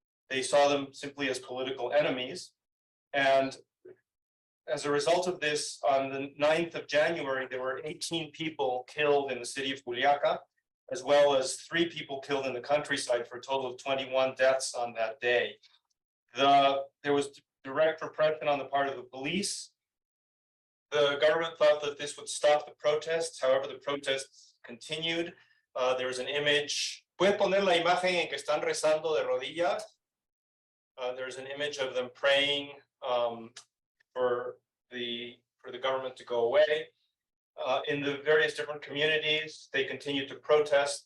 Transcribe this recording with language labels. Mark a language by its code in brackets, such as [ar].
[en] They saw them simply as political enemies. And as a result of this, on the 9th of January, there were 18 people killed in the city of Juliaca, as well as 3 people killed in the countryside, for a total of 21 deaths on that day. There was direct repression on the part of the police. The government thought that this would stop the protests. However, the protests continued. There was an image. [es] ¿Puedes poner la imagen en que están rezando de rodillas? [en] There's an image of them praying for the government to go away. In the various different communities, they continued to protest.